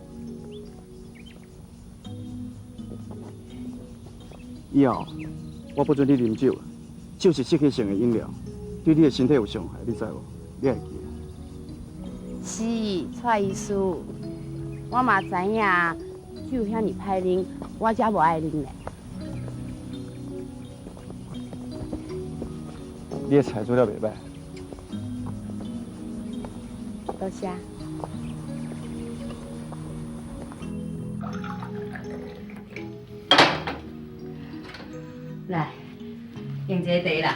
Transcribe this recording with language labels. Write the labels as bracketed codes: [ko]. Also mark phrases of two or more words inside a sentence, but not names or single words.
[nan] 以后我不准你啉酒，酒是刺激性的饮料，对你的身体有伤害，你知无？你会记？是蔡医师，我嘛知影酒遐尼歹啉，我才无爱啉咧。你的菜做了袂歹。多谢。来，用一个茶啦。